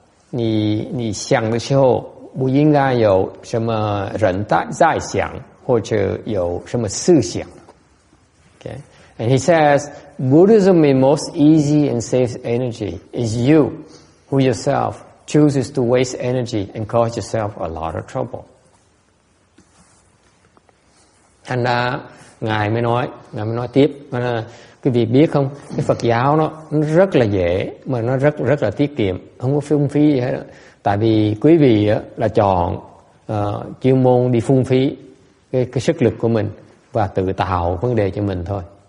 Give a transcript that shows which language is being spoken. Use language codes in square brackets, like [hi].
[zh] 你想的时候不应该有什么人在想或者有什么思想。 [en] Okay? And he says, Buddhism is most easy and saves energy. Is you who yourself chooses to waste energy and cause yourself a lot of trouble. [vi] Thành ra Ngài mới nói tiếp, cái việc biết không, cái Phật giáo nó rất là dễ mà nó rất là tiết kiệm, không có phung phí gì hết. Tại vì quý vị là chọn chuyên môn đi phung phí cái sức lực của mình và tự tạo vấn đề cho mình thôi.